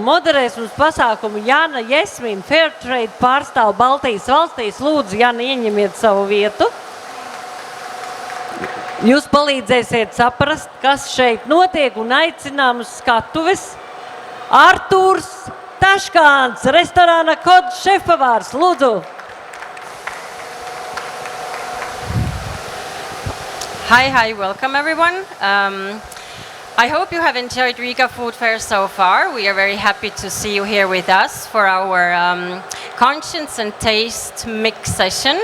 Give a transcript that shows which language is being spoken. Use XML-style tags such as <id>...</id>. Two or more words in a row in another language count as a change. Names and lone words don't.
<lv>Moderēs mums pasākumu Jana, Jesmin, Fairtrade pārstāv Baltijas valstīs. Lūdzu, Jana, ieņemiet savu vietu. Jūs palīdzēsiet saprast, kas šeit notiek un aicinām uz skatuves. Artūrs Taškāns, restorāna koda šefpavārs. Lūdzu.</lv> <en>Hi, welcome everyone. I hope you have enjoyed RIGAFOOD Fair so far. We are very happy to see you here with us for our conscience and taste mix session.</en>